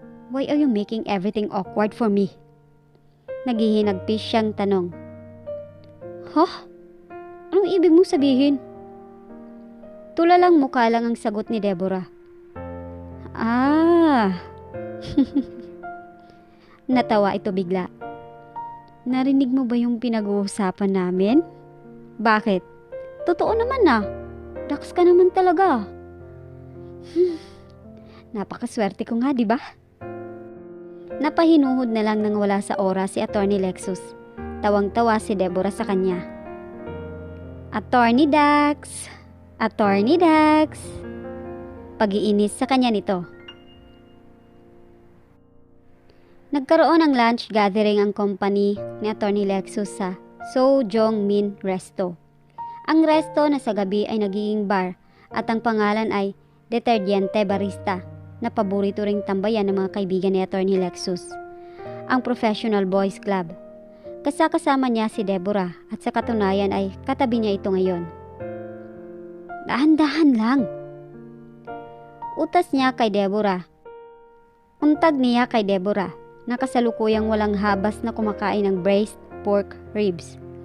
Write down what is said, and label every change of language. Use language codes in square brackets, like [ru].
[en] Why are you making everything awkward for me? [tl] Naghihinagpis siyang tanong. Huh? Anong ibig mong sabihin? Tulalang mukha lang ang sagot ni Deborah. Ah! Natawa ito bigla. Narinig mo ba yung pinag-uusapan namin? Bakit? Totoo naman na. Dax ka naman talaga. Napakaswerte ko nga, di ba? Napahinuhod na lang nang wala sa oras si Attorney Lexus. Tawang-tawa si Deborah sa kanya. Attorney Dax! Attorney Dax! Pag-iinis sa kanya nito. Nagkaroon ng lunch gathering ang company ni Attorney Lexus sa So Jong Min Resto. Ang resto na sa gabi ay nagiging bar at ang pangalan ay Deterdiente Barista na paborito ring tambayan ng mga kaibigan ni Attorney Lexus. Ang Professional Boys Club. Kasama niya si Deborah at sa katunayan ay katabi niya ito ngayon. Dahan-dahan lang. Utas niya kay Deborah. Untag niya kay Deborah na kasalukuyang walang habas na kumakain ng braised pork ribs.